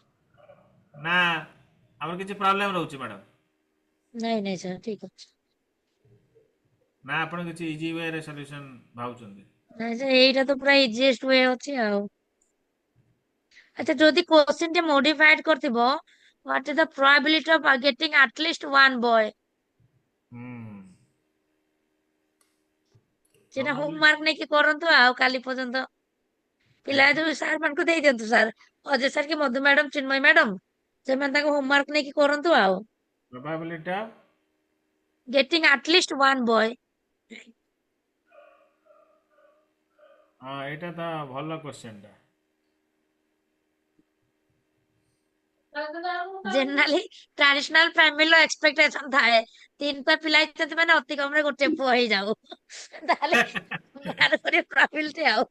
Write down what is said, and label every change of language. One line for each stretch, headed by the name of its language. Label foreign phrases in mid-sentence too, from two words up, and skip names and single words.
Odia: ନା ଆମର କିଛି ପ୍ରୋବ୍ଲେମ ରହୁଛି ମ୍ୟାଡ଼ାମ ନାଇଁ ନାଇଁ ସାର୍ ଠିକ ଅଛି। ନା ଆପଣ କିଛି
English: easy wayରେ solution
Odia: ଭାବୁଛନ୍ତି? ନାଇଁ ସାର୍ ଏଇଟା ତ ପୁରା
English: easiest way
Odia: ଅଛି ଆଉ। ଆଚ୍ଛା ଯଦି କ୍ୱେଶ୍ଚନ ଟେ ମୋଡିଫାଏଡ କରିଥିବ
English: what is the probability of getting at least one boy
Odia: ହୁଁ ସେଟା
English: probably
Odia: ହୋମୱାର୍କ ନେଇକି କରନ୍ତୁ ଆଉ କାଲି ପର୍ଯ୍ୟନ୍ତ ପିଲା ଯୋଉ ସାର୍ ମାନଙ୍କୁ ଦେଇ ଦିଅନ୍ତୁ ସାର୍ ଅଜୟ ସାର୍ କି ମଧୁ ମ୍ୟାଡାମ ଚିନ୍ମୟ ମ୍ୟାଡାମ ସେମାନେ ତାଙ୍କୁ ହୋମୱାର୍କ ନେଇକି କରନ୍ତୁ ଆଉ
English: probability of getting at least one boy
Odia: ହଁ ଏଇଟା ତ ଭଲ କ୍ୱେଶ୍ଚନ ଟା
English: generally traditional familyର expectation
Odia: ଥାଏ ତିନିଟା ପିଲା ହେଇଛନ୍ତି ମାନେ ଅତି କମରେ ଗୋଟେ ପୁଅ ହେଇଯାଉ ତାହେଲେ ବାହାର କରିବା probability ଆଉ